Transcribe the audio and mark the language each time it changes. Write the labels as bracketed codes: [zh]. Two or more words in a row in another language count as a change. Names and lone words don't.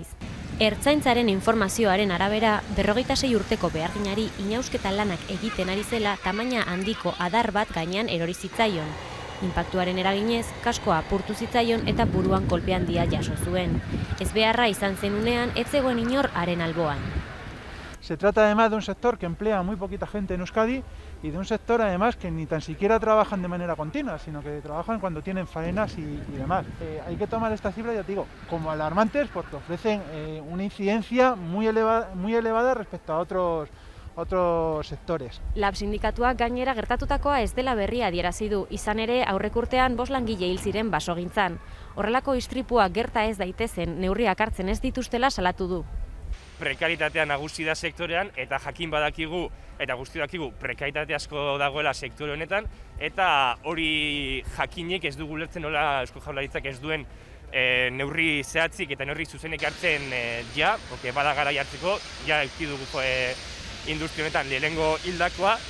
[eu] Ertzaintzaren informazioaren arabera, 26 urteko beharginari inausketa lanak egiten ari zela tamaina handiko adar bat gainean erori zitzaion. Inpaktuaren eraginez, kaskoa apurtu zitzaion eta buruan kolpe handia jaso zuen. Ezbeharra izan zen unean, ez zegoen inor haren alboan. [es] Se trata además de un sector que emplea muy poquita gente en Euskadi y de un sector además que ni tan siquiera trabajan de manera continua, sino que trabajan cuando tienen faenas y demás. Hay que tomar estas cifras, ya te digo, como alarmantes porque ofrecen una incidencia muy elevada respecto a otros sectores. [eu] Lab sindikatuak gainera gertatutakoa ez dela berria adierazi du, izan ere aurrek urtean 5 langile hil ziren basogintzan. Horrelako istripuak gerta ez daitezen neurriak hartzen ez dituztela salatu du. Prekaritatea nagusi da sektorean eta jakin badakigu eta guzti dakigu prekaritate asko dagoela sektore honetan eta hori jakinek ez dugu ulertzen nola Eusko Jaurlaritzak ez duen neurri zehatzik eta neurri zuzenek hartzen porque bada garai hartzeko, ja eduki dugu industria honetan lehenengo hildakoa